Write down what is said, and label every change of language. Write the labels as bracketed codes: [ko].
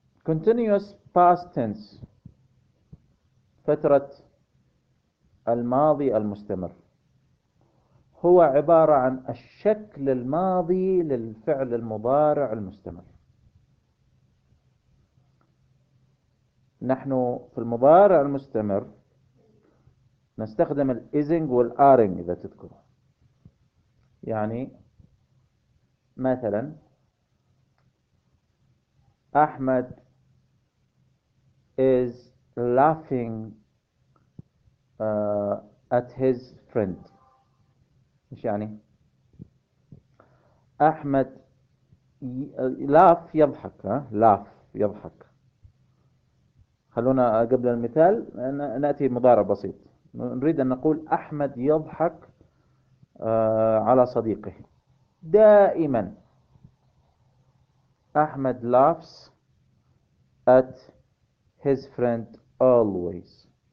[en] continuous past tense [ar] فترة الماضي المستمر هو عبارة عن الشكل الماضي للفعل المضارع المستمر. نحن في المضارع المستمر نستخدم الإزنج والآرنج إذا تذكروا. يعني مثلا أحمد [en] is laughing at his friend. [ar] إيش يعني؟ أحمد لاف يضحك، لاف يضحك. خلونا قبل المثال نأتي مضارع بسيط، نريد أن نقول أحمد يضحك على صديقه دائما. [en] أحمد laughs at his friend always.